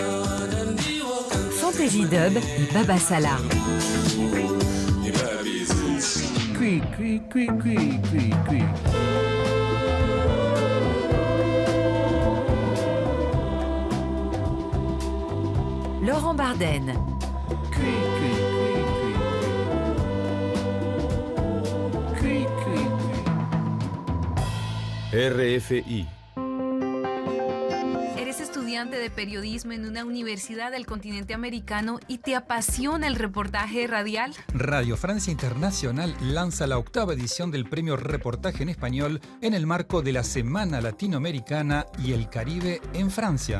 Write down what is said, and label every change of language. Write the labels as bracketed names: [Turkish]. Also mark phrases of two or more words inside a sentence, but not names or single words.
[French] Fantasy Dub et Baba Salah. Cui, cui, cui, cui, cui, cui. Laurent Barden. Cui, cui, cui, cui. Cui, cui, cui. RFI. [Spanish] Eres estudiante de periodismo en una universidad del continente americano y te apasiona el reportaje radial. Radio Francia Internacional lanza la 8ª edición del Premio Reportaje en Español en el marco de la Semana Latinoamericana y el Caribe en Francia.